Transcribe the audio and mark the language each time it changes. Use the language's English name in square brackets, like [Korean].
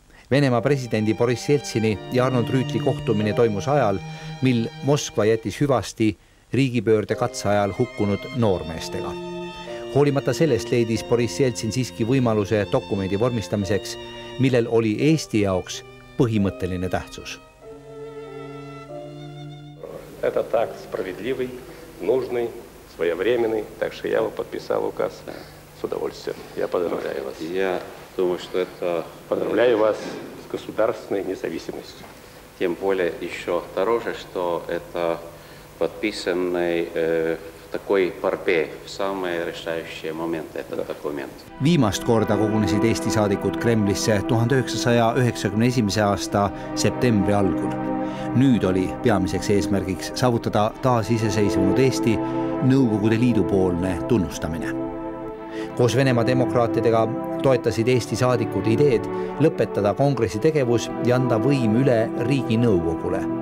[Estonian] Venemaa presidendi Boris Jeltsini ja Arnold Rüütli kohtumine toimus ajal, mil Moskva jättis hüvasti riigipöörde katse ajal hukkunud noormeestega. Hoolimata sellest leidis Boris Jeltsin siiski võimaluse dokumendi vormistamiseks, millel oli Eesti jaoks põhimõtteline tähtsus. [Russian] Этот акт справедливый, нужный, своевременный, так что я его подписал указ с удовольствием. Я поздравляю вас. Я думаю, что это... Поздравляю вас с государственной независимостью. Тем более еще дороже, что это подписанный в такой борьбе в самые решающие моменты этот документ. [Estonian] Viimast korda kogunesid Eesti saadikud Kremlisse 1991. aasta septembri algul. Nüüd oli peamiseks eesmärgiks saavutada taas iseseisvunud Eesti Nõukogude Liidu poolne tunnustamine. Koos Venemaa demokraatidega toetasid Eesti saadikud ideed lõpetada kongressi tegevus ja anda võim üle riigi nõukogule.